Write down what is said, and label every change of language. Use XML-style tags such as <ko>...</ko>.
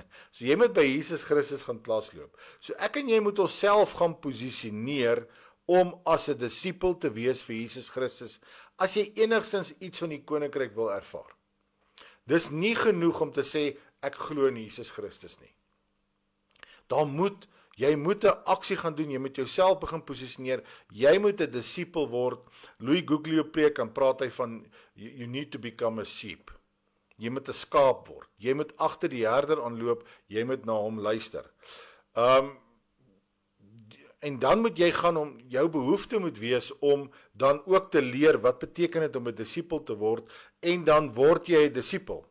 <af>So jy moet by Jesus Christus gaan klasloop. So ek en jy moet onsself gaan posisioneer om as 'n disipel te wees vir Jesus Christus, as jy enigstens iets van die koninkryk wil ervaar. Dis nie genoeg om te sê, ek glo in Jesus Christus nie. Jy moet 'n aksie gaan doen, jy moet jouself begin posisioneer, jy moet 'n disipel word. Louis Guglio preek, dan praat hy van,</af> <en>you need to become a sheep.</en> <af>Jy moet 'n skaap word, jy moet agter die herder aanloop, jy moet na hom luister. En dan moet jy gaan jou behoefte moet wees om dan ook te leer, wat beteken dit om 'n disipel te word, en dan word jy 'n disipel.</af>